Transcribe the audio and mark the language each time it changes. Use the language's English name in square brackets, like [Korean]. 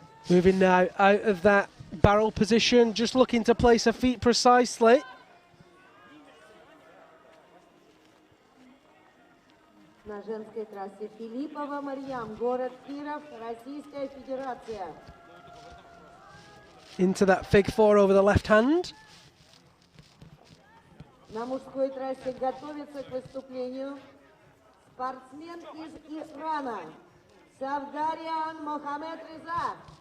[English] Moving now out of that barrel position, just looking to place her feet precisely. [Russian] На женской трассе Филиппова Марьям, город Киров, Российская Федерация. [English] Into that fig 4 over the left hand. [Russian] На мужской трассе готовится к выступлению спортсмен из Ирана Савдарян Мохаммед Реза.